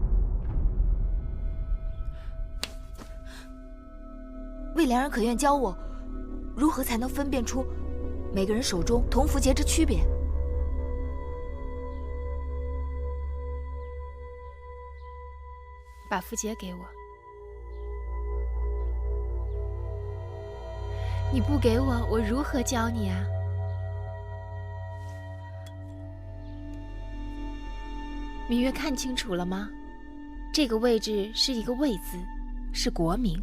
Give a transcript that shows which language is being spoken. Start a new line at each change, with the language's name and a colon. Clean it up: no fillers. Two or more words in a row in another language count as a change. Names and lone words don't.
Chinese: 魏良人可願教我，如何才能分辨出每個人手中銅符節之區別？把符節給我。你不給我，我如何教你啊？芈月，看清楚了嗎？這個位置是一個魏字，是國名。